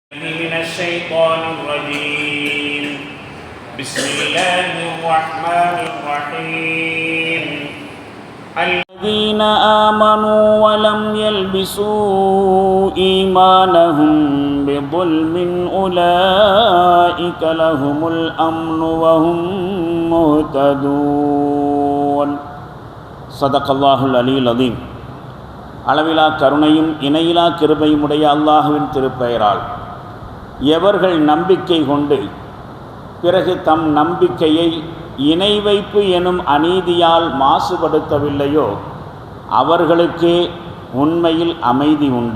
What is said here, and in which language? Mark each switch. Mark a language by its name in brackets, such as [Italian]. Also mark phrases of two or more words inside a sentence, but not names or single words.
[Arabic] من الشيطان الرجيم بسم الله الرحمن الرحيم الذين آمنوا ولم يلبسوا إيمانهم بظلم أولئك لهم الأمن وهم مهتدون صدق الله العلي العظيم. [Tamil] அளவிலா கருணையும் இணையிலா கிருபையும் உடைய அல்லாஹுவின் திருப்பெயரால் எவர்கள் நம்பிக்கை கொண்டு பிறகு தம் நம்பிக்கையை இணை வைப்பு எனும் அநீதியால் மாசுபடுத்தவில்லையோ அவர்களுக்கே உண்மையில் அமைதி உண்டு.